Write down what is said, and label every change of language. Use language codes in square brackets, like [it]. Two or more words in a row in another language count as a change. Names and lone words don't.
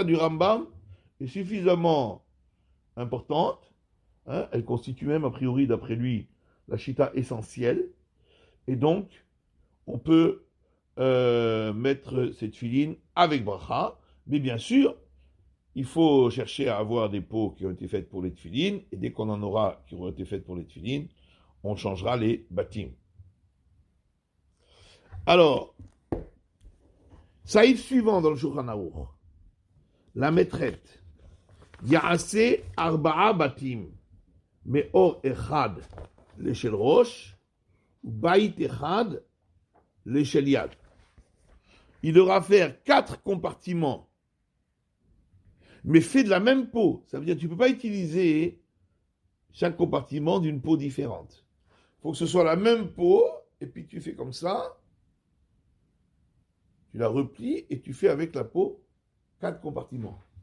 [fr] du Rambam est suffisamment importante, hein, elle constitue même a priori d'après lui la shita essentielle, et donc on peut mettre cette filine avec bracha, mais bien sûr il faut chercher à avoir des peaux qui ont été faites pour les tefilines, et dès qu'on en aura qui auront été faites pour les tefilines, on changera les bâtiments. Alors, saïf suivant dans le Shulchan Aruch, la maîtrette, [he] יעשה ארבעה בתים, מעור אחד לשל ראש, בית אחד לשל יד. [fr] Il devra faire 4 compartiments, mais fait de la même peau. Ça veut dire que tu ne peux pas utiliser chaque compartiment d'une peau différente. Il faut que ce soit la même peau, et puis tu fais comme ça, tu la replies et tu fais avec la peau 4 compartiments.